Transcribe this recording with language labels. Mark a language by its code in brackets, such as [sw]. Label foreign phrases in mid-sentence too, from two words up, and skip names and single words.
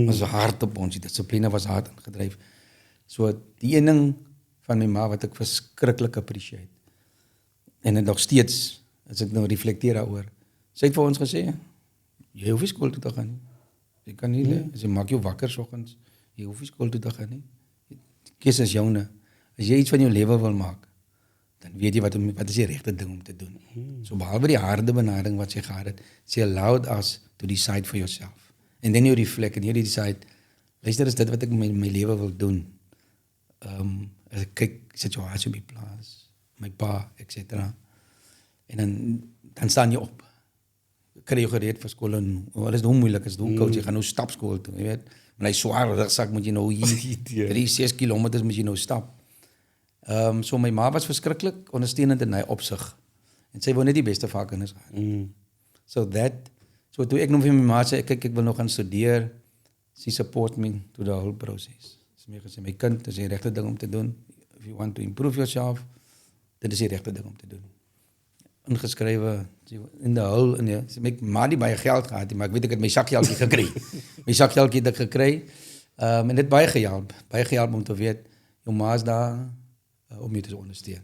[af] Was hard op ons, die dissipline was hard ingedryf. So die een ding van my ma wat ek verskriklik appreciate, en dit nog steeds, as ek nou reflekteer daaroor, sy het vir ons gesê, jy hoef nie skool toe te gaan nie. Jy kan nie, as jy maak jou wakker soggens, jy hoef nie skool toe te gaan nie. Die keuse is joune. As jy iets van jou lewe wil maak, dan weet jy wat is die regte ding om te doen. So behalwe die harde benadering wat sy gehad het, [en] she allowed us to decide for yourself. And then you reflect and you decide, [af] luister, is dit wat ek met my lewe wil doen? As ek kyk situasie op die plaas, my pa, etc. En dan staan jy op. Kry jy gereed vir skool, en alles hoe moeilik is, hoe koud, jy gaan nou stap skool toe, jy weet. Maar hy swaar rugsak moet jy nou hier 3-6 kilometers moet jy nou stap. So my ma was verskriklik ondersteunend in hy opsig. En sy wou net die beste vir haar kinders gehad. So So toe ek nog vir my ma sê, kyk, ek wil nog gaan studeer, [en] she support me to the whole process. [af] Sy het gesê, my kind, dit is die regte ding om te doen. [en] If you want to improve yourself, [af] dit is die regte ding om te doen. Ingeskrywe in die hul, my ma het nie baie geld gehad, maar ek weet ek het my sakgeldjie gekry. My sakgeldjie het ek gekry, en dit baie gehelp om te weet, jou ma is daar om jou te ondersteun.